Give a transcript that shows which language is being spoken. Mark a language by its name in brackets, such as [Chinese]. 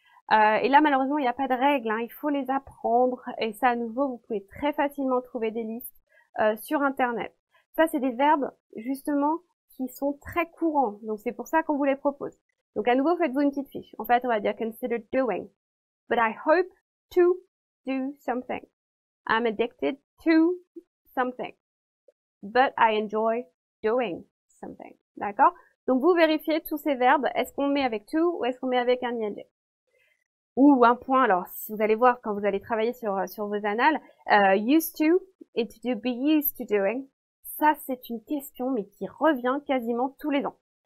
[French] Et là, malheureusement, il n'y a pas de règles, hein, il faut les apprendre. Et ça, à nouveau, vous pouvez très facilement trouver des listes sur Internet. Ça, c'est des verbes, justement, qui sont très courants. Donc, c'est pour ça qu'on vous les propose. Donc, à nouveau, faites-vous une petite fiche. En fait, on va dire [English] consider doing. But I hope to do something. I'm addicted to something. But I enjoy doing something. [French] D'accord? Donc, vous vérifiez tous ces verbes. Est-ce qu'on met avec to ou est-ce qu'on met avec un ing? Ou un point, alors, si vous allez voir quand vous allez travailler sur vos annales, used to et [English] to be used to doing, [French] ça c'est une question mais qui revient quasiment tous les ans.